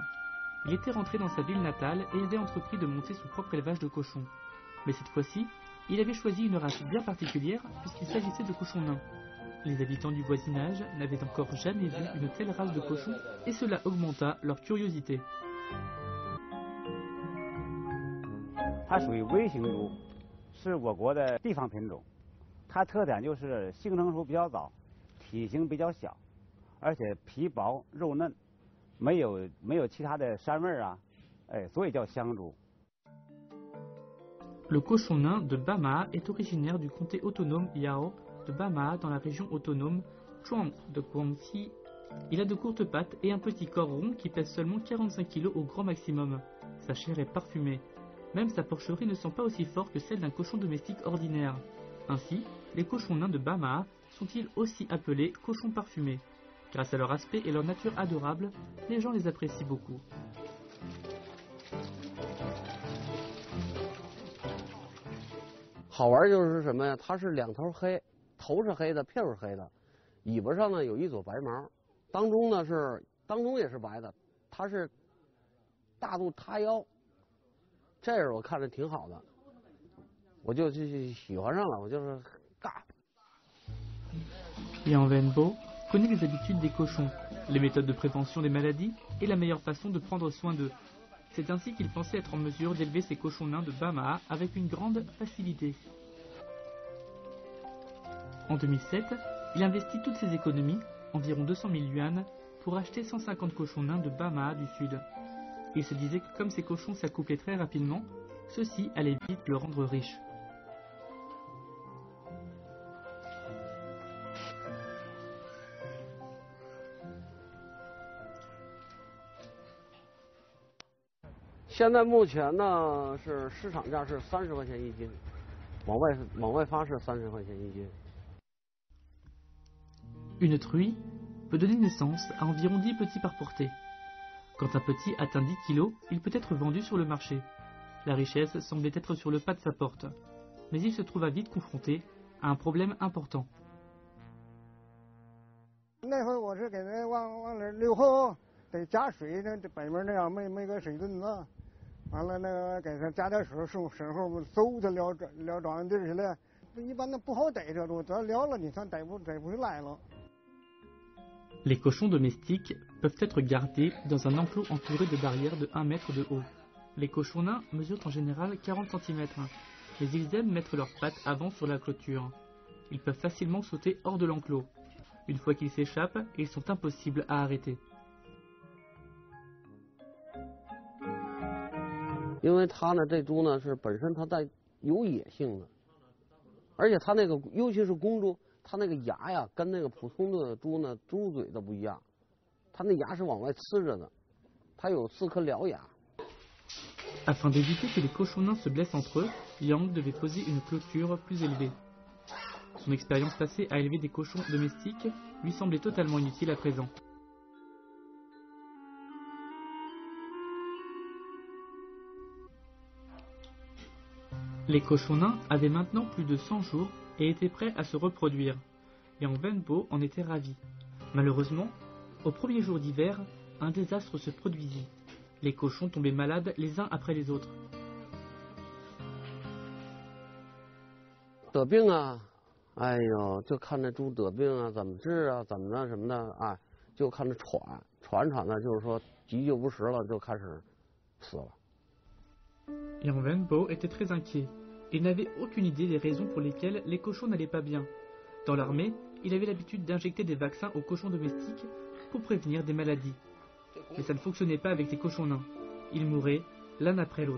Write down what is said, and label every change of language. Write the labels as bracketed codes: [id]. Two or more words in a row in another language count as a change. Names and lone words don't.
[fr] Il était rentré dans sa ville natale et avait entrepris de monter son propre élevage de cochons. Mais cette fois-ci, il avait choisi une race bien particulière puisqu'il s'agissait de cochons nains. Les habitants du voisinage n'avaient encore jamais vu une telle race de cochons et cela augmenta leur curiosité. [zh] 它属于微型猪，是我国的地方品种。它特点就是性成熟比较早，体型比较小，而且皮薄肉嫩。没有其他的膻味啊，所以叫香猪。 [fr] Le cochon nain de Bama est originaire du comté autonome Yao de Bama dans la région autonome Zhuang de Guangxi. Il a de courtes pattes et un petit corps rond qui pèse seulement 45 kg au grand maximum. Sa chair est parfumée. Même sa porcherie ne sent pas aussi fort que celle d'un cochon domestique ordinaire. Ainsi, les cochons nains de Bama sont-ils aussi appelés cochons parfumés. Grâce à leur aspect et leur nature adorable, les gens les apprécient beaucoup. [zh] 好玩就是什么呀？它是两头黑，头是黑的，屁股是黑的，尾巴上呢有一撮白毛，当中也是白的，它是大肚塌腰，这样我看着挺好的，我就喜欢上了，我就是尬。 [fr] Yang Wenbo connaît les habitudes des cochons, les méthodes de prévention des maladies et la meilleure façon de prendre soin d'eux. C'est ainsi qu'il pensait être en mesure d'élever ces cochons nains de Bama avec une grande facilité. En 2007, il investit toutes ses économies, environ 200 000 yuan, pour acheter 150 cochons nains de Bama du sud. Il se disait que comme ces cochons s'accouplaient très rapidement, ceci allait vite le rendre riche. Maintenant, [zh] 目前呢是市场价是30块钱一斤，往外发是30块钱一斤。 [fr] Une truie peut donner naissance à environ 10 petits par portée. Quand un petit atteint 10 kg, il peut être vendu sur le marché. La richesse semblait être sur le pas de sa porte. Mais il se trouva vite confronté à un problème important. [zh] 那会我是给它往那溜后，得加水，那北面那样没个水墩子，完了那个给它加点水，身后嗖它撩庄稼地去了。一般的不好逮这猪，只要撩了你算逮不回来了。 [fr] Les cochons domestiques peuvent être gardés dans un enclos entouré de barrières de 1 mètre de haut. Les cochons nains mesurent en général 40 cm, mais ils aiment mettre leurs pattes avant sur la clôture. Ils peuvent facilement sauter hors de l'enclos. Une fois qu'ils s'échappent, ils sont impossibles à arrêter. [zh] 因为它呢，这猪呢是本身它带有野性的，而且它那个尤其是公猪，它那个牙呀跟那个普通的猪呢猪嘴的不一样，它那牙是往外呲着的，它有4颗獠牙。 [fr] Afin d'éviter que les cochons nains se blessent entre eux, Yang devait poser une clôture plus élevée. Son expérience passée à élever des cochons domestiques lui semblait totalement inutile à présent. Les cochons nains avaient maintenant plus de 100 jours et étaient prêts à se reproduire. Yang Wenbo en était ravi. Malheureusement, au premier jour d'hiver, un désastre se produisit. Les cochons tombaient malades les uns après les autres. [zh] 得病啊！哎呦，就看这猪得病啊，怎么治啊，怎么的什么的，哎，就看着喘呢，就是说急救不时了，就开始死了。 [fr] Yang Wenbo était très inquiet. Il n'avait aucune idée des raisons pour lesquelles les cochons n'allaient pas bien. Dans l'armée, il avait l'habitude d'injecter des vaccins aux cochons domestiques pour prévenir des maladies. Mais ça ne fonctionnait pas avec les cochons nains. Ils mouraient l'un après l'autre.